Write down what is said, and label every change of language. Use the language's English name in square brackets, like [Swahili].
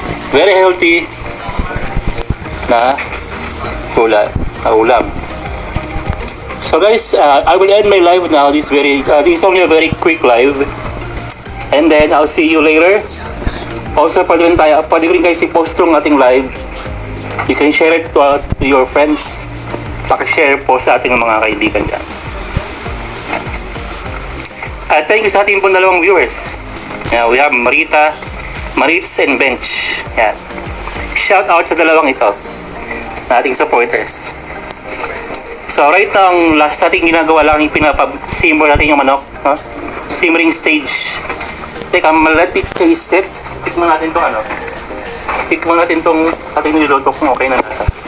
[English] Very healthy [Filipino] na ulam. [English] So guys, I will end my live now. This is only a very quick live. And then I'll see you later. Also, [Filipino] pwede rin guys i-post yung ating live. [English] You can share it to your friends. [Filipino] Paki-share po sa ating mga kaibigan dyan. At [English] thank you [Filipino] sa ating pong dalawang viewers. [English] We have Maritz and Bench. [Filipino] Yan. [English] Shout out [Filipino] sa dalawang ito. Na ating supporters. [English] So right now, [Filipino] ang last natin ginagawa lang yung simmer natin yung manok. [English] Simmering stage. [Filipino] Teka, [English] let me taste it. [Filipino] Tikman natin itong Tikman natin itong ating niluluto kung okay na nasa.